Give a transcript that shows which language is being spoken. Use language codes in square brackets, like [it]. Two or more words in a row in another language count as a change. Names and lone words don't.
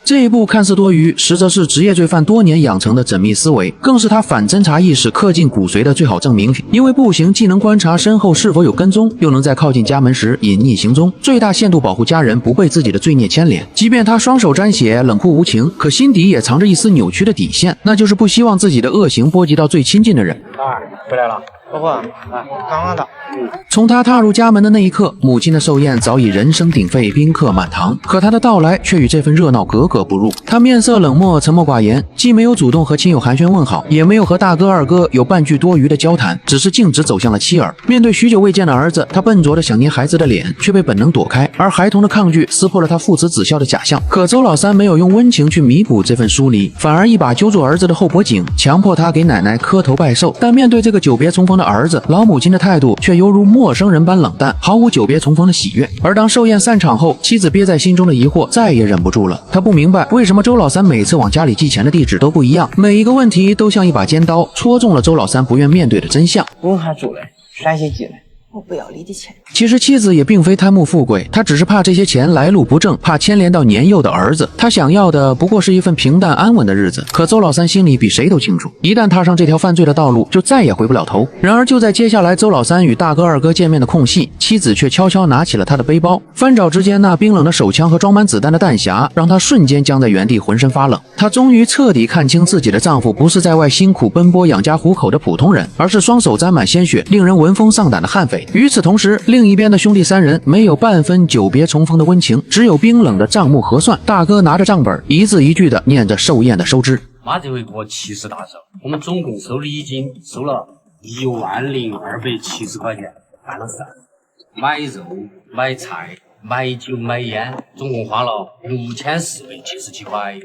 [zh] 這一步看似多餘，實則是職業罪犯多年養成的縝密思維，更是他反偵查意識刻進骨髓的最好證明。因為步行既能觀察身後是否有跟蹤，又能在靠近家門時隱匿行蹤，最大限度保護家人不被自己的罪孽牽連。即便他雙手沾血，冷酷無情，可心底也藏着一絲扭曲的底線，那就是不希望自己的惡行波及到最親近的人。回來了，老婆，剛剛到。從他踏入家門的那一刻，母親的壽宴早已人聲鼎沸，賓客滿堂。可他的到來卻與這份熱鬧格格不入。他面色冷漠，沉默寡言，既沒有主動和親友寒暄問好，也沒有和大哥二哥有半句多餘的交談，只是徑直走向了妻兒。面對許久未見的兒子，他笨拙地想捏孩子的臉，卻被本能躲開，而孩童的抗拒撕破了他父慈子孝的假象。可周老三沒有用溫情去彌補這份疏離，反而一把揪住兒子的後脖頸，強迫他給奶奶磕頭拜壽。但面對這個久別重逢的兒子，老母親的態度卻猶如陌生人般冷淡，毫無久別重逢的喜悅。而當壽宴散場後，妻子憋在心中的疑惑再也忍不住了。她不明白為什麼周老三每次往家裡寄錢的地址都不一樣，每一個問題都像一把尖刀，戳中了周老三不願面對的真相。問下主嘞，山西幾嘞？我不要你的錢。其實妻子也並非貪慕富貴，她只是怕這些錢來路不正，怕牽連到年幼的兒子。她想要的不過是一份平淡安穩的日子。可周老三心裡比誰都清楚，一旦踏上這條犯罪的道路，就再也回不了頭。然而就在接下來周老三與大哥二哥見面的空隙，妻子卻悄悄拿起了他的背包。翻找之間，那冰冷的手槍和裝滿子彈的彈匣讓她瞬間僵在原地，渾身發冷。她終於徹底看清自己的丈夫不是在外辛苦奔波養家糊口的普通人，而是雙手沾滿鮮血，令人聞風喪膽的悍匪。與此同時，另一邊的兄弟3人沒有半分久別重逢的溫情，只有冰冷的賬目核算。大哥拿着賬本，一字一句地念着壽宴的收支。媽這回給我70大壽，我們總共收禮金收了10270塊錢，辦了事，買肉、買菜、買酒、買煙，總共花了6477塊。